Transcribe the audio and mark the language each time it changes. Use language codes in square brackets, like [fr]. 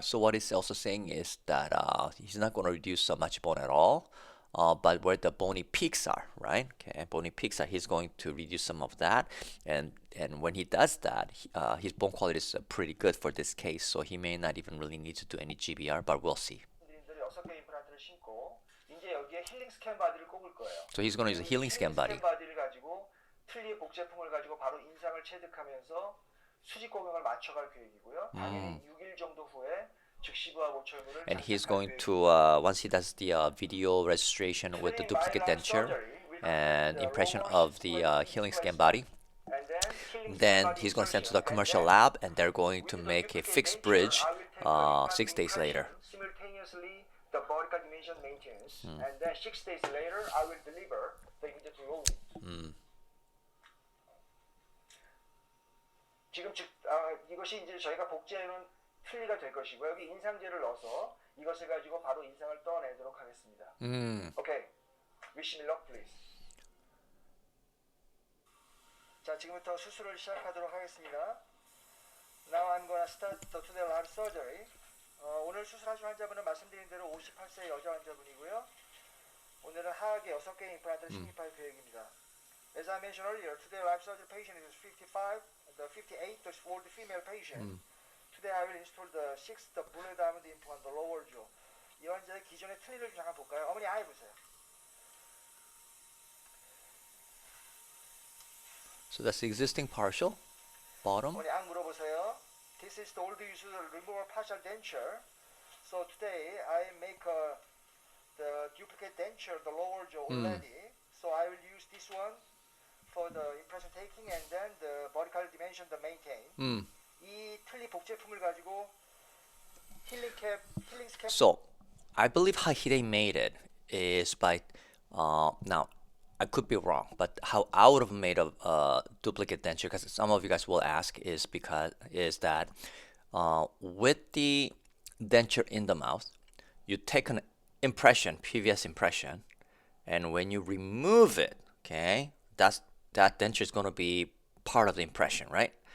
[en] So what he's also saying is that he's not going to reduce much bone at all, but where the bony peaks are, right? Okay, bony peaks are, he's going to reduce some of that, and when he does that, his bone quality is pretty good for this case, so he may not even really need to do any GBR, but we'll see. [ko] 분들이 6개 임플란트를 신고 이제 여기에 힐링 스캔 바디를 꼽을 거예요. [en] So he's going to use a healing scan body. [ko] 스캔 바디를 가지고 틀니의 복제품을 가지고 바로 인상을 체득하면서 수직 고경을 맞춰갈 계획이고요. 당연히 6일 정도 후에 즉시부하 보철물을 [en] And he's going to, once he does the video registration with the duplicate denture and impression of the healing scan body, then he's going to send to the commercial lab and they're going to make a fixed bridge 6 days later. Simultaneously, the vertical dimension maintenance, and then 6 days later, I will deliver the immediate rolling. [ko] 지금 이것이 이제 저희가 복제해놓은 틀니가 될 것이고 여기 인상제를 넣어서 이것을 가지고 바로 인상을 떠내도록 하겠습니다. [en] Okay, wish me luck, please. [ko] 자, 지금부터 수술을 시작하도록 하겠습니다. [en] Now I'm gonna start the today live surgery. [ko] 오늘 수술하실 환자분은 말씀드린 대로 58세 여자 환자분이고요. 오늘은 하악의 6개 임플란트를 식립할 계획입니다. [en] As I mentioned earlier, today live surgery patient is 55, the 58, the old female patient. Today I will install the 6th blue diamond implant, the lower jaw. [ko] 이 환자의 기존의 틀니를 좀 잠깐 볼까요? 어머니 아이 보세요. [en] So that's the existing partial, bottom. [ko] 어머니 안 물어보세요. [en] This is the old use removal partial denture. So today I make the duplicate denture, the lower jaw already. So I will use this one for the impression taking and then the vertical dimension, the maintain. [ko] 이 틀니 복제품을 가지고 힐링 스캡. [en] So I believe how they made it is by now I could be wrong, but how I would have made a duplicate denture, because some of you guys will ask, is that with the denture in the mouth, you take an impression, PVS impression, and when you remove it, okay, that denture is going to be part of the impression, right?